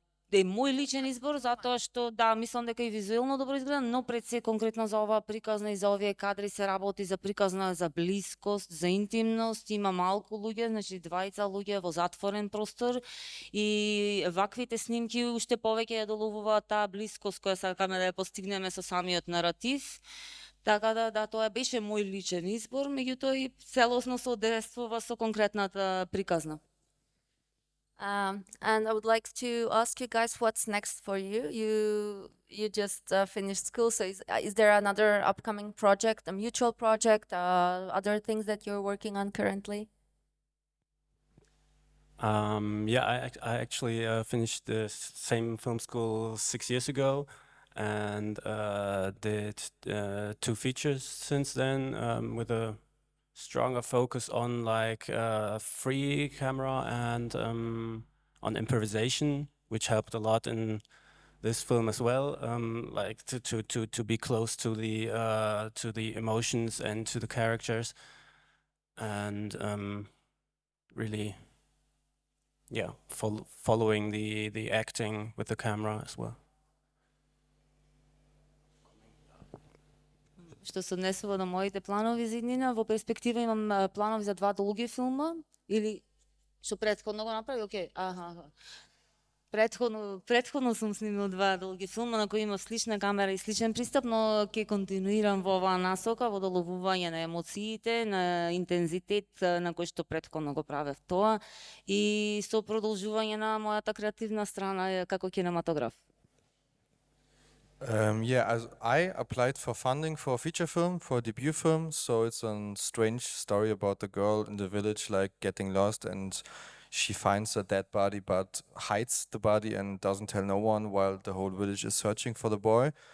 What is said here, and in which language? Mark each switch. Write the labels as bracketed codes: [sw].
[mk] Е мој личен избор затоа што да, мислам дека и визуелно добро изгледа, но пред се конкретно за оваа приказна и за овие кадри се работи за приказна, за блискост, за интимност, има малку луѓе, значи двајца луѓе во затворен простор и ваквите снимки уште повеќе ја доловуваат таа блискост која сакаме да ја постигнеме со самиот наратив. Така да, тоа беше мој личен избор, меѓутоа и целосно се одействува со конкретната приказна. [en] And I would like to ask you guys what's next for you. You just finished school, so is there another upcoming project, a mutual project, other things that you're working on currently? Yeah, I actually finished the same film school 6 years ago, and did 2 features since then, with a stronger focus on like free camera and on improvisation, which helped a lot in this film as well. Like to be close to the emotions and to the characters, and really, yeah, following the acting with the camera as well. [mk] Што се однесува на моите планови за иднина, во перспектива имам планови за 2 долги филма, или што претходно го направи, окей, Претходно сум снимил 2 долги филма на кои имав слична камера и сличен пристап, но ќе континуирам во оваа насока, во доловување на емоциите, на интензитет на кој што претходно го правев тоа и со продолжување на мојата креативна страна како кинематограф. [en] Yeah, as I applied for funding for a feature film, for a debut film. So it's a strange story about the girl in the village, like getting lost, and she finds a dead body, but hides the body and doesn't tell no one, while the whole village is searching for the boy.